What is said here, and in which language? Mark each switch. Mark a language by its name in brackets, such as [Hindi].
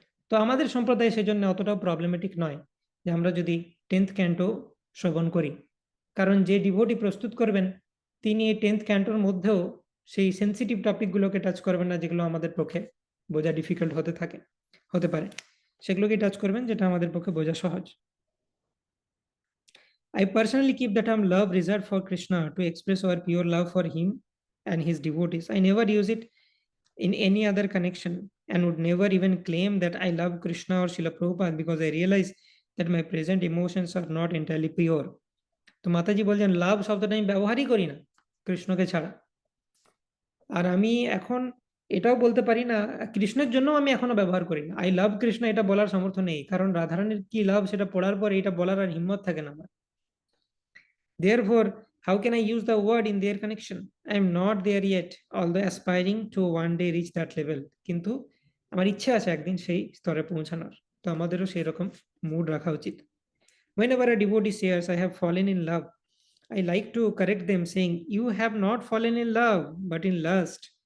[Bangla] তো আমাদের সম্প্রদায় সেজন্য অতটাও প্রবলেমেটিক নয় যে আমরা যদি 10th ক্যান্টো শ্রবণ করি, কারণ যে ডিভোটি প্রস্তুত করবেন তিনি এই 10th ক্যান্টোর মধ্যেও সেই সেন্সিটিভ টপিকগুলোকে টাচ করবেন না, যেগুলো আমাদের পক্ষে বোঝা ডিফিকাল্ট হতে পারে, সেগুলোকে টাচ করবেন যেটা আমাদের পক্ষে বোঝা সহজ। [English] I personally keep the term love reserved for Krishna to express our pure love for him and his devotees. I never use it in any other connection and would never even claim that I love Krishna or Srila Prabhupada because I realize that my present emotions are not entirely pure. [Bangla] তো মাতাজি বলছেন লাভ শব্দটা আমি ব্যবহারই করি না কৃষ্ণকে ছাড়া। আর আমি এখন এটাও বলতে পারি না, কৃষ্ণের জন্য আমি এখনো ব্যবহার করি না। [English] I love Krishna [Bangla] এটা বলার সামর্থ্য নেই, কারণ রাধারানীর কি লাভ সেটা পড়ার পর এটা বলার আর হিম্মত থাকে না আমার। [English] Therefore, how can I use the word in their connection? I am not there yet, although aspiring to one day reach that level. [Bangla] কিন্তু আমার ইচ্ছা আছে একদিন সেই স্তরে পৌঁছানোর। তো আমাদেরও সেই রকম মুড রাখা উচিত। [English] Whenever a devotee says, I have fallen in love, I like to correct them saying, you have not fallen in love, but in lust.